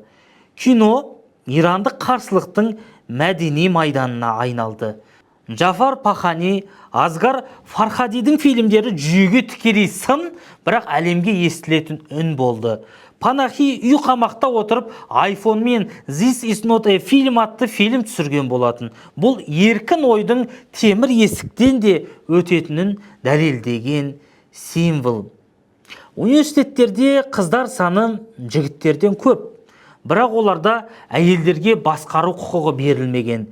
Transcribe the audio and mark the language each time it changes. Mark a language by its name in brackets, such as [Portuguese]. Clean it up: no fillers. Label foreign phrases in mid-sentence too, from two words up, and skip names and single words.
[Kazakh] Кино ирандық қарсылықтың мәдени майданына айналды. Джафар Пахани, Асгар Фархадидің фильмдері жүйеге тікелей сын, бірақ әлемге естілетін үн болды. Панахи үй қамақта отырып iPhone мен This is not a film атты фильм түсірген болатын. Бұл еркін ойдың темір есіктен де өтетінін дәлелдеген символ. Университеттерде қыздар саны жігіттерден көп, бірақ оларда әйелдерге басқару құқығы берілмеген.